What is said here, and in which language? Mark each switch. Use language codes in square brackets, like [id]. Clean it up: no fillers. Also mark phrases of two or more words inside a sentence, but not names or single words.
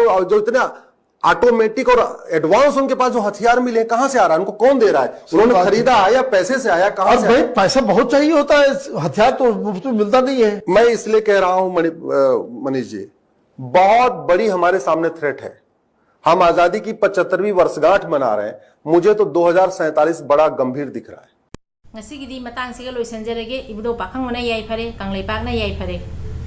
[hi] और जो इतना ऑटोमेटिक और एडवांस उनके पास जो हथियार मिले कहां से आ रहा है, उनको कौन दे रहा है, उन्होंने खरीदा है या पैसे से आया, कहां से भाई आया? पैसा बहुत चाहिए होता है, हथियार तो मुफ्त में मिलता नहीं है। मैं इसलिए कह रहा हूं मनीष जी, बहुत बड़ी हमारे सामने थ्रेट है। हम आजादी की 75वीं वर्षगांठ मना रहे हैं, मुझे तो 2047 बड़ा गंभीर दिख रहा है। [mni] ngasi gidi matang siga loisanjarage ibdo pakhang mana yai phare kanglei pak na yai phare